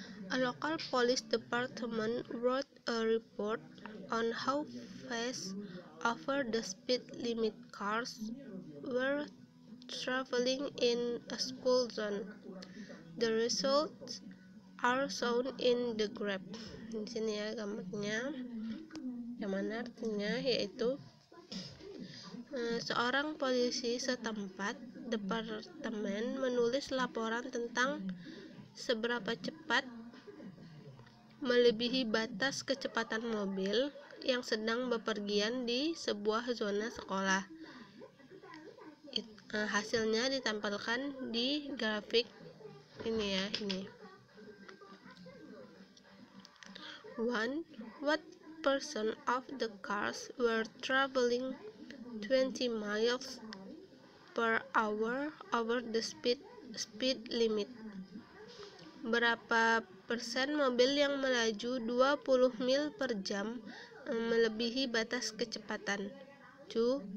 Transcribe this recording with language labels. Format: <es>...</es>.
<en>A local police department wrote a report on how fast over the speed limit cars were traveling in a school zone. The results are shown in the graph.</en> <id>Di sini ya gambarnya. Yang mana artinya yaitu seorang polisi setempat departemen menulis laporan tentang seberapa cepat melebihi batas kecepatan mobil yang sedang bepergian di sebuah zona sekolah. Hasilnya ditampilkan di grafik ini ya, ini. 1.</id> <en>What percent of the cars were traveling 20 miles per hour over the speed limit?</en> <id>Berapa persen mobil yang melaju 20 mil per jam melebihi batas kecepatan. 2.</id>